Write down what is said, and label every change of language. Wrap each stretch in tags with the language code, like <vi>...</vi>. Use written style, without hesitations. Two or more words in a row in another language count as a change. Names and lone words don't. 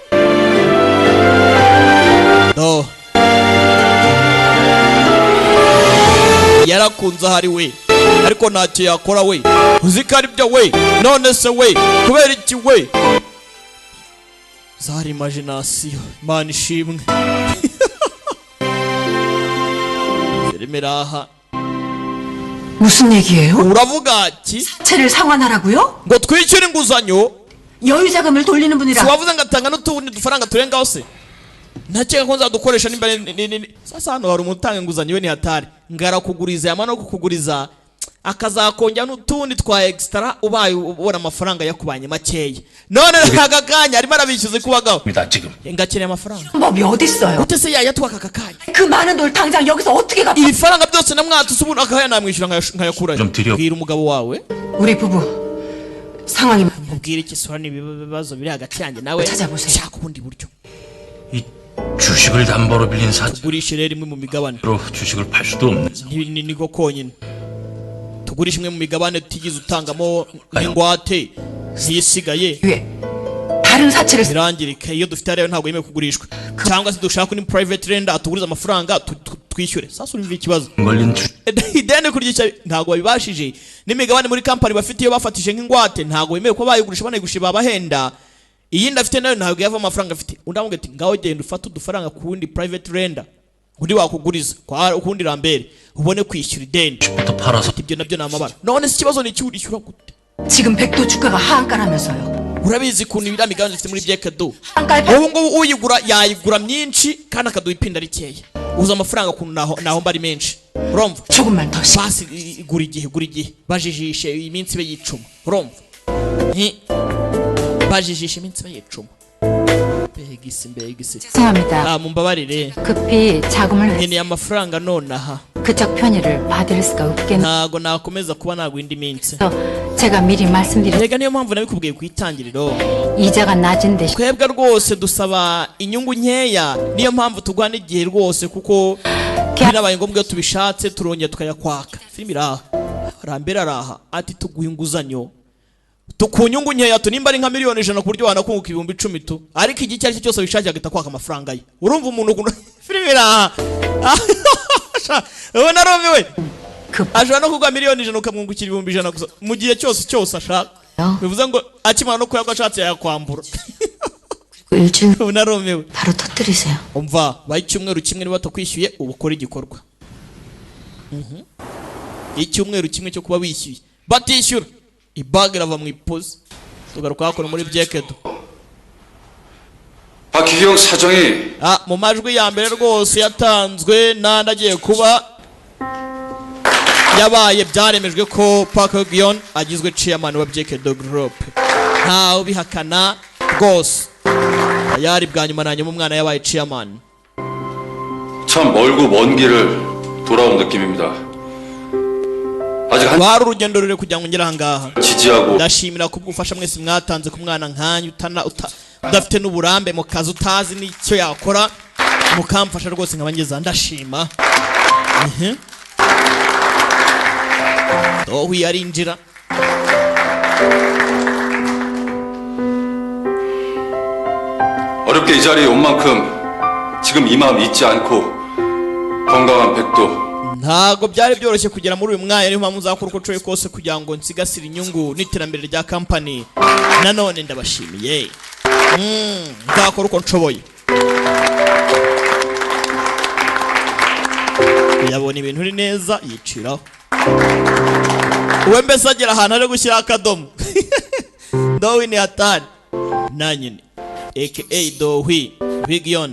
<rw>no yarakunze ahari we ariko ntacyo yakora we uzi ko ari byo we none se we kubera iki we zari imagination imana ishimwe filime aha</rw> <ko>무슨 얘기예요?</ko> <rw>uravuga ati</rw> <ko>채를 상환하라고요?</ko> <rw>ngo twishyure inguzanyo</rw> <ko>여유 자금을 돌리는 분이라.</ko> <rw>siwavuze ngatanga n'utundi dufaranga turengaho se ntakeka ko nzadukoresha nimba sasa hano hari umuntu utanga inguzanyo we ni hatari ngarakuguriza yamara no kukuguriza akazakongera n'utundi twa extra ubaye ubona amafaranga yakubanye makeya none aka kanya arimo arabishyuza kubagaho</rw> <ko>입니다 지금.</ko> <rw>ngakeneye amafaranga</rw> <ko>법이 어딨어요?</ko> <rw>gute se yayatwaka aka kanya</rw> <ko>그 많은 돈 당장 여기서 어떻게 갚아?</ko> <rw>ibifaranga byose namwatuse ubu akaya namwishyura nkayakurayo</rw> <ko>좀 드려.</ko> <rw>bwira umugabo wawe</rw> <ko>우리 부부 상황이</ko> <rw>ubwire iki sora n'ibibazo biri hagati yanjye nawe</rw> <ko>찾아보세요.</ko> <rw>shaka ubundi buryo</rw> <ko>주식을 담보로 빌린 사채로</ko> <rw>tugurishe rero imwe mu migabane</rw> <ko>주식을 팔 수도 없는</ko> <rw>niko konyine tugurishe imwe mu migabane tutigeze utangamo n'ingwate ntisigaye</rw> <ko>다른 사채를</ko> <rw>birangirika iyo dufite rero ntabwo yemewe kugurishwa cyangwa se dushaka ni</rw> <en>private lender</en> <rw>atuguriza amafaranga twishyure sasa urumva ikibazo</rw> <ko>걸린</ko> <rw>ideni kuryica ntabwo babibashije n'imigabane muri company bafite iyo bafatije nk'ingwate ntabwo yemewe ko bayigurisha banayigurisha babahenda iyindi afite nayo ntabwo yava amafaranga afite undi amubwira ati ngaho genda ufate udufaranga ku wundi</rw> <en>private lender</en> <rw>undi wakuguriza kwa ukundi rambere ubone kwishyura ideni ibyo nabyo ni amabara none se ikibazo ni iki urishyura gute</rw> <ko>지금 백도 주가가 하한가라면서요.</ko> <rw>urabizi kuntu ibira migabane dufite muri Byekedo ubu ngubu uyigura yayigura myinshi kandi akaduha ipinda rikeya uza amafaranga kuntu naho mbari menshi urumva</rw> <ko>조금만 더 시.</ko> <rw>basi igura igihe bajijishe iminsi be yicuma urumva bajijishe iminsi be yicuma mbegisi</rw> <ko>죄송합니다.</ko> <rw>mumbabarire</rw> <ko>급히 자금을</ko> <rw>nkeneye amafaranga nonaha</rw> <ko>그쪽 편의를 받을 수가 없겠네요.</ko> <rw>ntago nakomeza kuba naguha indi minsi</rw> <ko>제가 미리 말씀드렸</ko> <rw>rega niyo mpamvu nabikubwiye ku itangiriro</rw> <ko>이자가 낮은 대신</ko> <rw>twebwe rwose dusaba inyungu nkeya niyo mpamvu tugwa n'igihe rwose kuko binabaye ngombwa iyo tubishatse turongera tukayakwaka filimi iraha rambere araha ati tuguha inguzanyo ku nyungu nkeya nimba ari nka miliyoni 100 ku buryo wanakunguka 10,000 tu ariko igihe cyari cyose wishakiye agita kwaka amafaranga ye urumva umuntu filimi iraha ubu narumiwe ashobora no kugwa miliyoni 100 ukamwungukira 100,000 gusa mu gihe cyose ashaka bivuze ngo akimara no kuyagwa ashatse yakwambura</rw> <ko>일주일</ko> <rw>ubu narumiwe</rw> <ko>바로 터뜨리세요.</ko> <rw>umva bayi cyumweru kimwe niba tukwishyuye ubu ukora igikorwa icyumweru kimwe cyo kuba wishyuye batishyura ibag irava mu ipozi tugaruka hakora muri Byekedo</rw> <ko>박희경 사정이</ko> <rw>mu majwi ya mbere rwose yatanzwe nandagiye kuba yabaye byaremejwe ko Park Hyo-yeon agizwe chairman wa Byekedo Group ntawe ubihakana rwose yari bwa nyuma na nyuma umwana yabaye chairman</rw> <ko>참 멀고 먼 길을 돌아온 느낌입니다. 아직 한</ko> <rw>wari urugendo rure kugira ngo ngere ahangaha</rw> <ko>지지하고</ko> <rw>ndashimira kubwufasha mwese mwatanze ku mwana nkanyu udafite n'uburambe mu kazi utazi n'icyo yakora mukamfasha rwose nkabangeza ndashima dohu yarinjira</rw> <ko>어렵게 이 자리에 온 만큼 지금 이 마음 잊지 않고 건강한 백도</ko> <rw>ntago byari byoroshye kugera muri uyu mwanya niyo mpamvu nzakora uko nshoboye kose kugira ngo nsigasire inyungu n'iterambere rya company nanone ndabashimiye nzakora uko nshoboye yabona ibintu uri neza yiciraho uwe mbese agera ahantu ari gushyira akadomo dowi ni hatari nanyine aka dowi Hyo-yeon</rw>